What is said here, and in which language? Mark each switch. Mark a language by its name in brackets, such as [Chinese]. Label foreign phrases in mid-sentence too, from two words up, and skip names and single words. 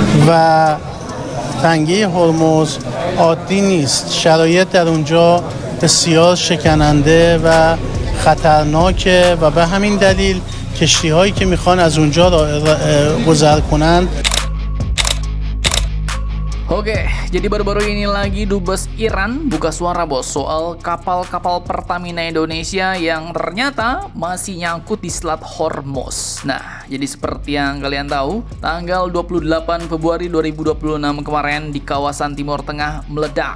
[Persian] و تنگه هرمز عادی نیست. شرایط در اونجا بسیار شکننده و خطرناکه و به همین دلیل کشتی‌هایی که میخوان از اونجا گذر کنند. [Indonesian] Oke, jadi baru-baru ini lagi Dubes Iran buka suara bos soal kapal-kapal Pertamina Indonesia yang ternyata masih nyangkut di Selat Hormuz. Nah, jadi seperti yang kalian tahu, tanggal 28 Februari 2026 kemarin di kawasan Timur Tengah meledak.